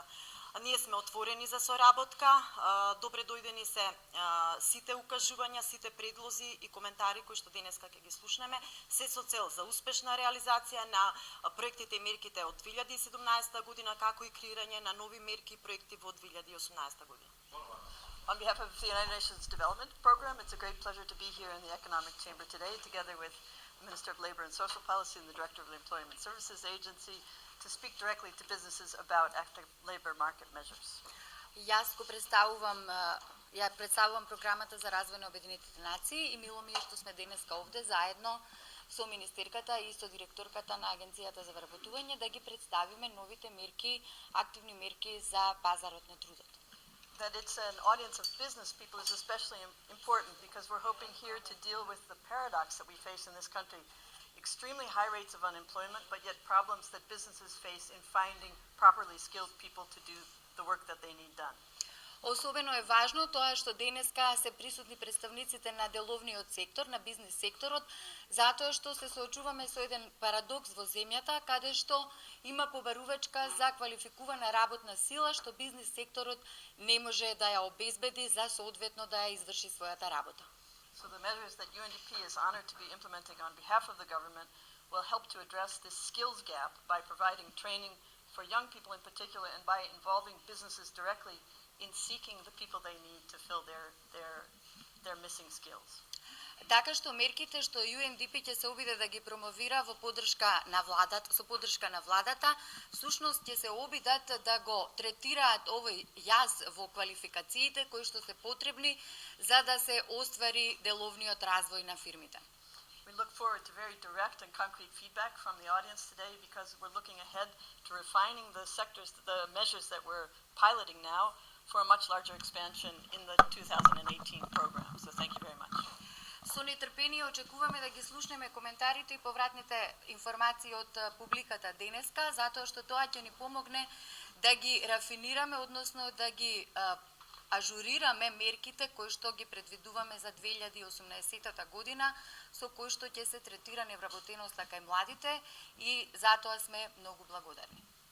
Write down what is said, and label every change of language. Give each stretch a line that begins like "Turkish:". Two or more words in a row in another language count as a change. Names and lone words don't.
Macedonian: Ние сме отворени за соработка, добре дојдени се сите укажувања, сите предлози и коментари кои што денеска ќе ги слушнеме, се со цел за успешна реализација на проектите и мерките од 2017 година, како и креирање на нови мерки и проекти во 2018 година.
English: On behalf of the United Nations Development Program, it's a great pleasure to be here in the Economic Chamber today, together with the Minister of Labor and Social Policy and the Director of the Employment Services Agency, to speak directly to businesses about active labor market measures.
Macedonian: Јас го представувам програмата за развој на Обединетите нации и мило ми е што сме денеска овде заедно со министерката и со директорката на Агенцијата за вработување да ги представиме новите мерки, активни мерки за пазарот на трудот.
English: That it's an audience of business people is especially important because we're hoping here to deal with the paradox that we face in this country. Extremely high rates of unemployment, but yet problems that businesses face in finding properly skilled people to do the work that they need done.
Macedonian: Особено е важно тоа што денеска се присутни представниците на деловниот сектор, на бизнес секторот, затоа што се соочуваме со еден парадокс во земјата, каде што има побарувачка за квалификувана работна сила, што бизнес секторот не може да ја обезбеди за соодветно да ја изврши својата работа.
English: So the measures that UNDP is honored to be implementing on behalf of the government will help to address this skills gap by providing training for young people in particular and by involving businesses directly in seeking the people they need to fill their missing skills.
Macedonian: Така што мерките што UNDP ќе се обиде да ги промовира во поддршка на владата, со поддршка на владата, всушност ќе се обидат да го третираат овој јаз во квалификациите кои што се потребни за да се оствари деловниот развој на фирмите.
English: We look forward to very direct and concrete feedback from the audience today because we're looking ahead to refining the measures that we're piloting now for a much larger expansion in the 2018 program. So thank you very much.
Macedonian: Со нетрпение очекуваме да ги слушнеме коментарите и повратните информации од публиката денеска, затоа што тоа ќе ни помогне да ги рафинираме, односно да ги ажурираме мерките кои што ги предвидуваме за 2018 година, со кои што ќе се третира невработеноста кај младите и затоа сме многу благодарни.